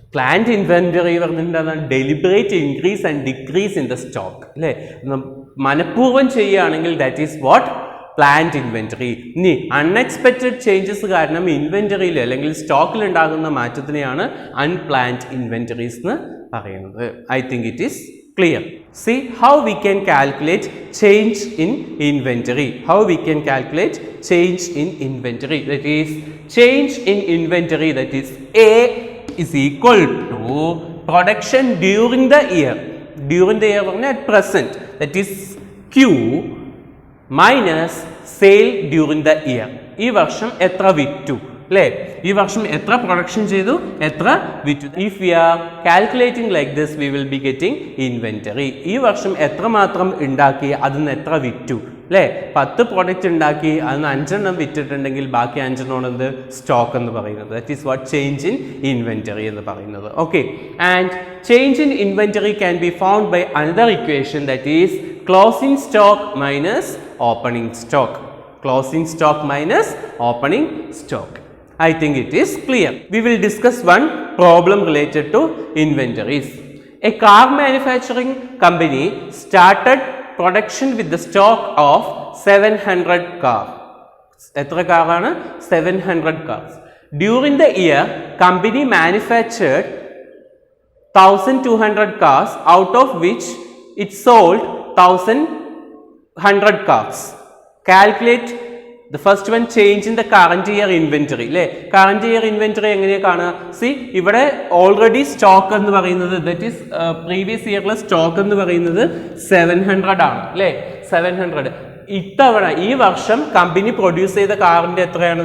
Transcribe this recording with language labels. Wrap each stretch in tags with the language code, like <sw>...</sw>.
<en>Planned inventory പറഞ്ഞിട്ടുണ്ടെങ്കിൽ deliberate increase and decrease in the stock അല്ലേ?</en> <ml>മനഃപൂർവ്വം ചെയ്യുകയാണെങ്കിൽ</ml> <en>That is what?</en> <ml>Planned inventory. ഇനി അൺഎക്സ്പെക്റ്റഡ് ചേഞ്ചസ് കാരണം ഇൻവെന്ററിയിൽ അല്ലെങ്കിൽ സ്റ്റോക്കിൽ ഉണ്ടാകുന്ന മാറ്റത്തിനെയാണ് അൺപ്ലാൻഡ് ഇൻവെന്ററീസ് എന്ന് പറയുന്നത്.</ml> <en>I think it is clear. See how we can calculate change in inventory. How we can calculate change in inventory. That is change in inventory, that is A is equal to production during the year. During the year at present, that is Q minus sale during the year.</en> <ml>ഈ വർഷം എത്ര വിറ്റു അല്ലേ? ഈ വർഷം എത്ര production ചെയ്തു, എത്ര വിറ്റു.</ml> <en>If we are calculating like this we will be getting inventory.</en> <ml>ഈ വർഷം എത്രമാത്രം ഉണ്ടാക്കി, അതിന് എത്ര വിറ്റു അല്ലേ? 10 പ്രോഡക്റ്റ് ഉണ്ടാക്കി, അതിന് 5 വിറ്റിട്ടുണ്ടെങ്കിൽ ബാക്കി 5 എന്ത്? സ്റ്റോക്ക് എന്ന് പറയുന്നത്.</ml> <en>that is what change in inventory</en> <ml>എന്ന് പറയുന്നത്.</ml> <en>Okay, and change in inventory can be found by another equation, that is closing stock minus opening stock. Closing stock minus opening stock. I think it is clear. We will discuss one problem related to inventories. A car manufacturing company started production with the stock of 700 cars.</en> <ml>എത്ര കാറാണ്?</ml> <en>700 cars. During the year, company manufactured 1200 cars, out of which it sold 1100 cars. Calculate the first one, change in the current year inventory അല്ലേ?</en> <ml>Current year inventory എങ്ങനെയാണ് കാണുക? C, ഇവിടെ already stock എന്ന് പറയുന്നത് that is previous ഇയറിലെ stock എന്ന് പറയുന്നത് 700 ആണ് അല്ലേ? 700. ഇത്തവണ ഈ വർഷം കമ്പനി പ്രൊഡ്യൂസ് ചെയ്ത കാറിന്റെ എത്രയാണ്?</ml>